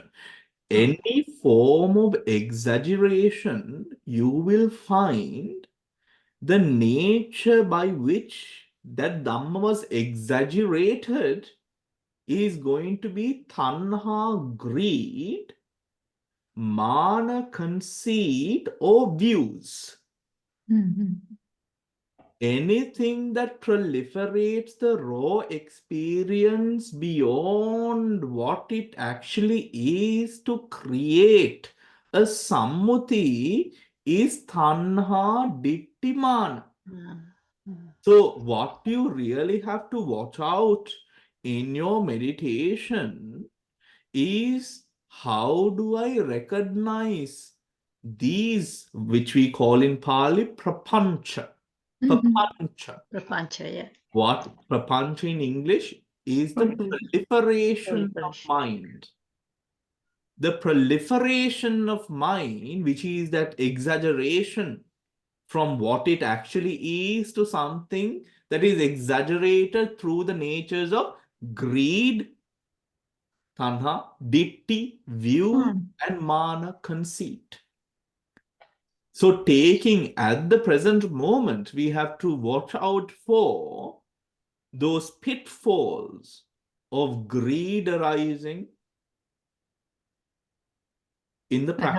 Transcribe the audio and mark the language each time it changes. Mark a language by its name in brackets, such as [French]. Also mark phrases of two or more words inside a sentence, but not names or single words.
[English] Any form of exaggeration, you will find the nature by which that Dhamma was exaggerated is going to be tanha, greed, mana, conceit, or views. anything that proliferates the raw experience beyond what it actually is to create a sammuti is [Pali] tanha ditthi mana. [English] So what you really have to watch out in your meditation is, how do I recognize these, which we call in Pali prapancha. Prapancha. Prapancha, yeah. What prapancha in English is the proliferation of mind. The proliferation of mind, which is that exaggeration from what it actually is to something that is exaggerated through the natures of greed, [Pali] tanha, ditthi, [English] view, and mana, conceit. So taking at the present moment, we have to watch out for those pitfalls of greed arising in the practice.